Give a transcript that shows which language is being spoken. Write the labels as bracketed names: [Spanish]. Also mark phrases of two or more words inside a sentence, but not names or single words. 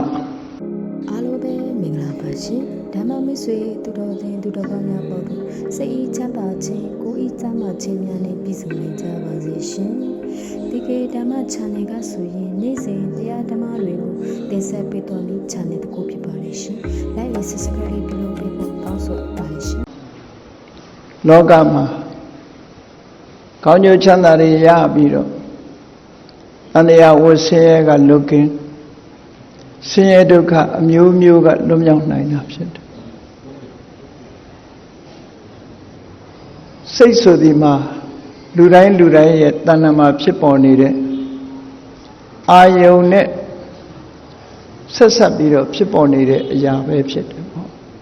[Burmese] အားလုံးပဲမင်္ဂလာပါရှင်ဓမ္မမိတ်ဆွေသူတော်စင်သူတော်ကောင်းများပေါ်တို့စိတ်ဤချမ်းသာခြင်းကိုယ်ဤကျမ်းမာခြင်းများနဲ့ပြည့်စုံနိုင်ကြပါစေရှင်ဒီကေဓမ္မ channel ကဆိုရင်နေ့စဉ်တရားဓမ္မတွေကိုတင်ဆက်ပေးတော်မူ channel တစ်ခုဖြစ်ပါလိမ့်ရှင် [English] like and subscribe [Burmese] ပြုလုပ်ပေးဖို့တောင်းဆိုပါလိမ့်ရှင် လောကမှာကောင်းကျိုးချမ်းသာတွေရပြီးတော့အန္တရာယ်ဝဆင်းရဲကလွတ်ကင်းဆင်းရဲဒုက္ခအမျိုးမျိုးကလွတ်မြောက်နိုင်တာဖြစ်တယ်စိတ်ဆိုဒီမှာလူတိုင်းရဲ့တဏ္ဍာမှာဖြစ်ပေါ်နေတဲ့အာယုန်နဲ့ဆက်ဆက်ပြီးတော့ဖြစ်ပေါ်နေတဲ့အရာပဲဖြစ်တယ်ပေါ့